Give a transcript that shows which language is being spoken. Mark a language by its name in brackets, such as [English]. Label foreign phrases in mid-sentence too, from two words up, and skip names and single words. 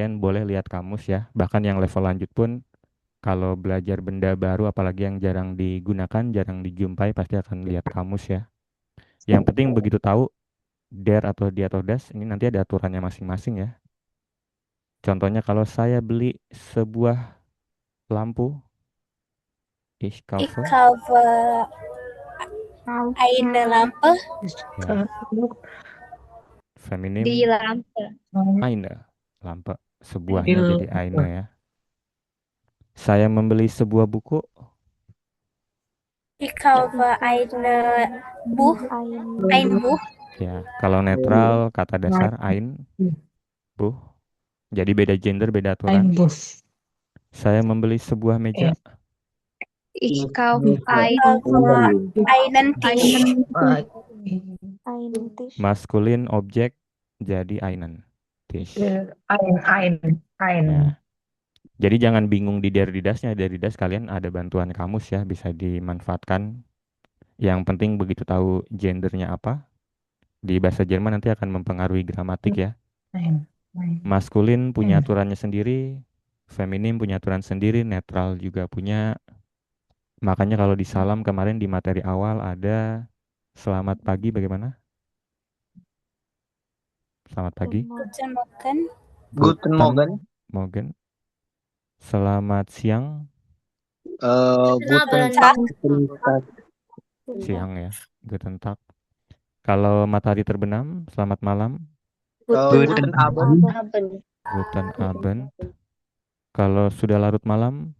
[Indonesian] Kalian boleh lihat kamus ya. Bahkan yang level lanjut pun Kalau belajar benda baru, apalagi yang jarang digunakan, jarang dijumpai, pasti akan lihat kamus ya. Yang penting begitu tahu der atau di atau das, ini nanti ada aturannya masing-masing ya. Contohnya kalau saya beli sebuah lampu, [German] ich Ich kaufe, kaufe eine Lampe. [Indonesian] ya, feminim, [German] Die Lampe. eine, lampe, [Indonesian] sebuahnya jadi eine ya. Saya membeli sebuah buku, [German] Ich kaufe Buch. Ein Buch. [Indonesian] ya. Kalau netral, kata dasar, [German] ein, buh. [Indonesian] Jadi beda gender, beda aturan. [German] Bus. [Indonesian] Saya membeli sebuah meja, [German] Ich kaufe einen Tisch. Einen Tisch. [Indonesian] maskulin, objek, jadi [German] einen, Tisch. Ein. [Indonesian] Ya. Jadi jangan bingung di derdidasnya. Derdidas kalian ada bantuan kamus ya, bisa dimanfaatkan. Yang penting begitu tahu gendernya apa. Di bahasa Jerman nanti akan mempengaruhi gramatik ya. [German] Ein. [Indonesian] Maskulin punya aturannya sendiri, feminim punya aturan sendiri, netral juga punya. Makanya kalau di salam kemarin di materi awal ada selamat pagi bagaimana? Selamat pagi. [German] Guten Morgen. Guten Morgen. Morgen. [Indonesian] Selamat siang, [German] Guten Tag. Tag. [Indonesian] siang ya. [German] Guten Tag. [Indonesian] Kalau matahari terbenam, selamat malam. [German] Guten Abend. Guten Abend. [Indonesian] Kalau sudah larut malam,